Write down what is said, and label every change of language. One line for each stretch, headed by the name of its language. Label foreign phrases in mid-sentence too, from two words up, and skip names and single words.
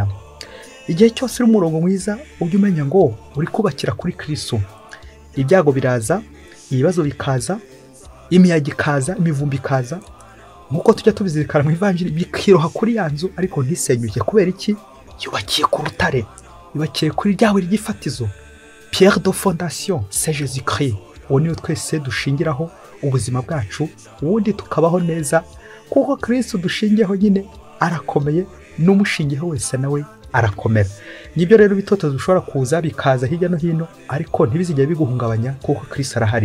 Kinyarwanda: Igihe cyose uri umurongo mwiza, ujye umenya ngo uri kubakira kuri Kristo. Ibyago biraza, ibibazo bikaza, imiyaga ikaza, imivumbi ikaza, nkuko tujya tubizirikana mu Evangelii, bikiroha kuri ya nzu ariko ntisenyuke. Kubera iki? Yubakiye ku rutare, yubakiye kuri ryawe ry'ifatizo,
French: pierre de fondation, c'est Jésus Christ.
Kinyarwanda: Uwo niwe twese dushingiraho ubuzima bwacu, ubundi tukabaho neza, kuko Kristo dushingiyeho nyine arakomeye, n'umushingiyeho wese nawe arakomera. Nibyo rero bitoto dushobora kuza bikaza hirya no hino, ariko ntibizijye biguhungabanya, kuko Kristo arahari.